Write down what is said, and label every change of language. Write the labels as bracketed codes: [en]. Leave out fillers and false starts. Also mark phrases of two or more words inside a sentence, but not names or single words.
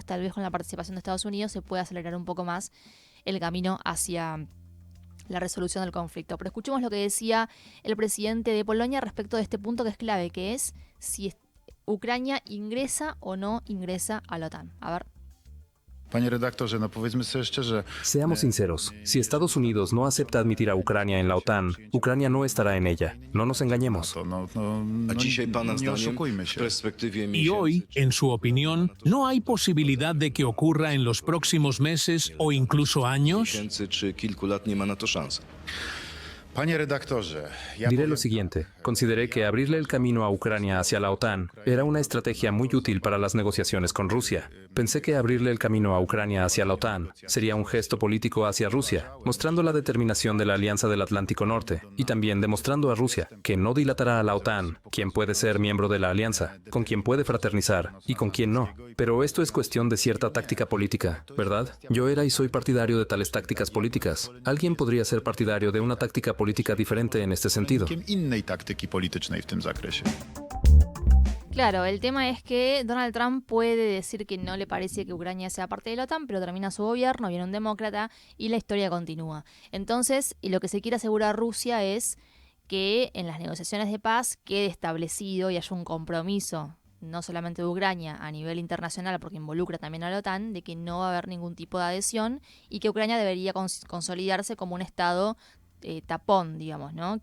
[es] Tal vez con la participación de Estados Unidos se pueda acelerar un poco más el camino hacia la resolución del conflicto. Pero escuchemos lo que decía el presidente de Polonia respecto de este punto que es clave, que es si Ucrania ingresa o no ingresa a la OTAN. A ver. [pl] Panie redaktorze, no powiedzmy sobie szczerze. [es] Seamos sinceros, si Estados Unidos no acepta admitir a Ucrania en la OTAN, Ucrania no estará en ella. No nos engañemos. [pl] Nie oszukujmy się. [es] Y hoy, en su opinión, ¿no hay posibilidad de que ocurra en los próximos meses o incluso años? [pl] Panie redaktorze, [es] Diré lo siguiente, consideré que abrirle el camino a Ucrania hacia la OTAN era una estrategia muy útil para las negociaciones con Rusia. Pensé que abrirle el camino a Ucrania hacia la OTAN sería un gesto político hacia Rusia, mostrando la determinación de la Alianza del Atlántico Norte y también demostrando a Rusia que no dilatará a la OTAN, quien puede ser miembro de la alianza, con quien puede fraternizar y con quien no. Pero esto es cuestión de cierta táctica política, ¿verdad? Yo era y soy partidario de tales tácticas políticas. Alguien podría ser partidario de una táctica política diferente en este sentido. [pl] Innej taktyki politycznej w tym zakresie. [es] Claro, el tema es que Donald Trump puede decir que no le parece que Ucrania sea parte de la OTAN, pero termina su gobierno, viene un demócrata y la historia continúa. Entonces, y lo que se quiere asegurar Rusia es que en las negociaciones de paz quede establecido y haya un compromiso, no solamente de Ucrania a nivel internacional, porque involucra también a la OTAN, de que no va a haber ningún tipo de adhesión y que Ucrania debería consolidarse como un Estado tapón, digamos, ¿no?